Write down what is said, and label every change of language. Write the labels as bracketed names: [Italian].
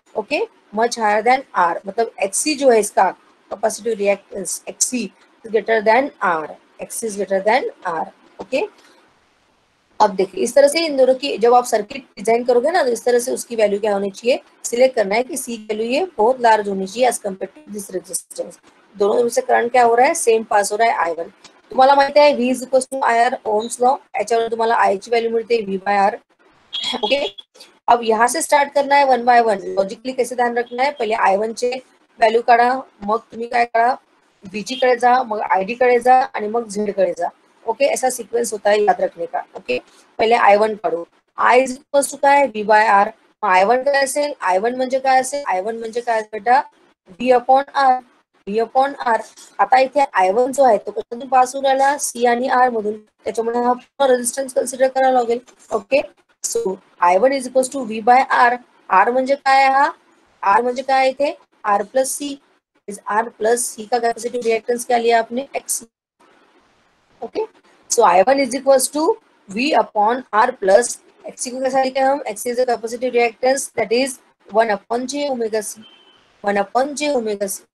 [Hindi] Okay, much higher than are, मतलब XC जो है इसका capacitive reactance, [English] XC is greater than R, X is greater than R. [Hindi] Okay, अब देखिए इस तरह से इन दोनों की जब आप सर्किट डिजाइन करोगे ना, तो इस तरह से उसकी वैल्यू क्या होनी चाहिए, सिलेक्ट करना है कि सी की वैल्यू ये बहुत लार्ज होनी चाहिए as compare to this resistance. दोनों में से करंट क्या हो रहा है, सेम पास हो रहा है I1. [Marathi] तुम्हाला माहिती आहे V is equal to IR, Ohm's law. याच्यावर तुम्हाला I ची व्हॅल्यू मिळते V/R. [Hindi] ओके, अब यहाँ से स्टार्ट करना है 1 by 1. लॉजिकली कैसे ध्यान रखना है, [Marathi] पहिले I1 चे व्हॅल्यू काढा, मग तुम्ही काय करा, VG कडे जा, मग ID कडे जा, आणि मग Z कडे जा. [Hindi] ओके, ऐसा सीक्वेंस होता है याद रखने का. ओके, [Marathi] पहले I1 काढू. I इज इक्वल टू काय, V/R. I1 काय असेल, I1 म्हणजे काय असेल, I1 म्हणजे काय बेटा, V/R. V/R. आता इथे I1 जो आहे तो कशातून पास होऊन राहिला, C आणि R मधून. त्याच्यामुळे हा पूर्ण रेजिस्टन्स कन्सिडर करावा लागेल. Okay, so I1 is equal to V/R. R म्हणजे काय, हा R म्हणजे काय, इथे R plus C. [Hindi] R plus C का कैपेसिटिव रिएक्टेंस क्या लिया आपने, X. Okay, so I1 is equal to V/R plus X को कैसा लिखे हम, X is the capacitive reactance that is 1/j⍵c, 1/j⍵c.